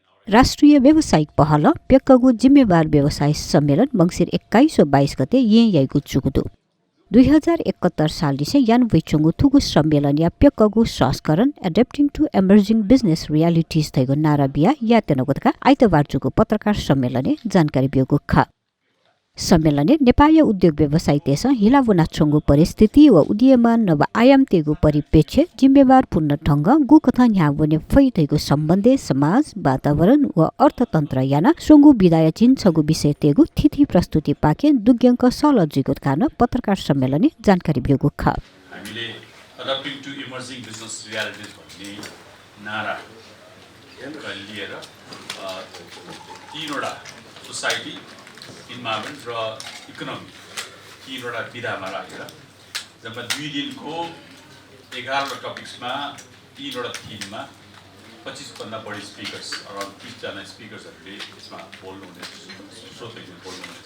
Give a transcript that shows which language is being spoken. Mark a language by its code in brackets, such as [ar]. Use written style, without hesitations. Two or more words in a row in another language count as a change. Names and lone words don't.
[new] राष्ट्रिय व्यावसायिक पहल प्यक्कगु जिम्मेवार व्यवसाय सम्मेलन मंसिर 21 व 22 गते याइगु चुगुदु 2071 सालदिसे यान वैचुंगु थुगु सम्मेलन या प्यक्कगु संस्करण [en] adapting to emerging business realities [new] थैगु नाराबिया यातेनगुतका आइतबार जुगु पत्रकार सम्मेलने जानकारी बियोगु ख सम्मेलने नेपाली उद्योग व्यवसाय तेस हिलावना छंगु परिस्थिति व उदीयमान नव आयाम तेगु परिप्रेक्ष्य जिम्मेवार पूर्ण ढंग गु कथा न्यावने फैथैगु सम्बन्धे समाज वातावरण व अर्थतन्त्र याना सोंगु विदाय चिन्छगु विषय तेगु थिथि प्रस्तुति पाके दुग्यंक सलजिगु कारण पत्रकार सम्मेलने जानकारी बियोगु ख [ne] हामीले [en] adapting to emerging business realities [ne] भन्ने नारा लिएर तीनवटा [en] society environment [ne] र इकोनोमी तीनवटा विधामा राखेर जम्मा 2 दिनको 11 टपिक्समा तीनवटा थिममा 25 भन्दा बढी [en] speakers around [ne] 30 जना स्पिकर्सहरूले यसमा बोल्नुहुनेछ श्रोतहरूले बोल्नुहुनेछ।